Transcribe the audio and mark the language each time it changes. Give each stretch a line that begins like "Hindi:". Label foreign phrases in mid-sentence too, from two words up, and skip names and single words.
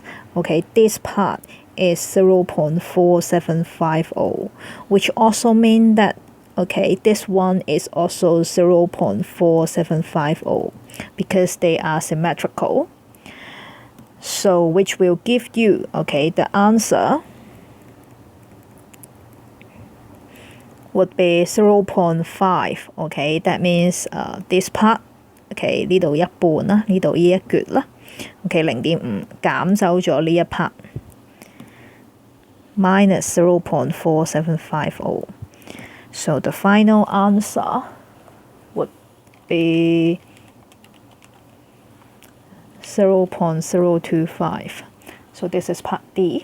English: Okay, this part is 0.4750, which also means that, okay, this one is also 0.4750 because they are symmetrical. So which will give you, okay, the answer would be 0.5. Okay, that means this part,
Cantonese: okay, 呢度一半啦，呢度呢一橛啦。OK 0.5減走咗呢一
English: part minus
Cantonese: 0.4750.
English: So the final answer would be 0.025. So this is part D.